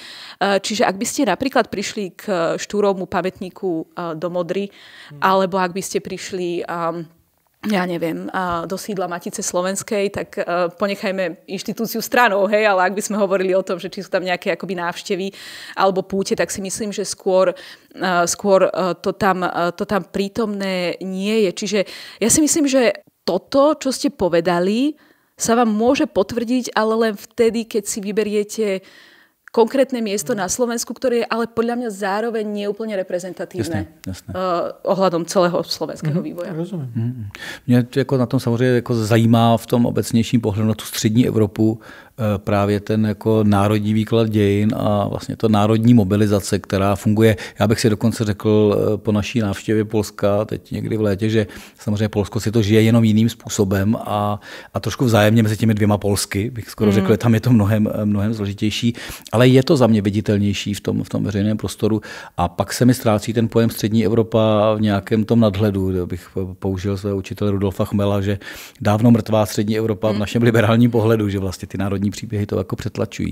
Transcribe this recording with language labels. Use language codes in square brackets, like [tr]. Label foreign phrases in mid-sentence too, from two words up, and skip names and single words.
[sk] Čiže ak by ste napríklad prišli k Štúrovmu pamätníku do Modry, alebo ak by ste prišli ja neviem, do sídla Matice slovenskej, tak ponechajme inštitúciu stranou, hej, ale ak by sme hovorili o tom, že či sú tam nejaké akoby návštevy alebo púte, tak si myslím, že skôr to tam prítomné nie je. Čiže ja si myslím, že toto, čo ste povedali, sa vám môže potvrdiť, ale len vtedy, keď si vyberiete konkrétne miesto na Slovensku, ktoré je ale podľa mňa zároveň neúplne reprezentatívne ohľadom celého slovenského vývoja. [cs] Rozumím. Mě jako na tom samozřejmě jako zajímá v tom obecnějším pohledu na tu střední Evropu právě ten jako národní výklad dějin a vlastně to národní mobilizace, která funguje. Já bych si dokonce řekl po naší návštěvě Polska teď někdy v létě, že samozřejmě Polsko si to žije jenom jiným způsobem a trošku vzájemně mezi těmi dvěma Polsky, bych skoro řekl, tam je to mnohem složitější, ale je to za mě viditelnější v tom veřejném prostoru a pak se mi ztrácí ten pojem střední Evropa v nějakém tom nadhledu, kde bych použil svého učitele Rudolfa Chmela, že dávno mrtvá střední Evropa v našem liberálním pohledu, že vlastně ty národní příběhy to jako přetlačují.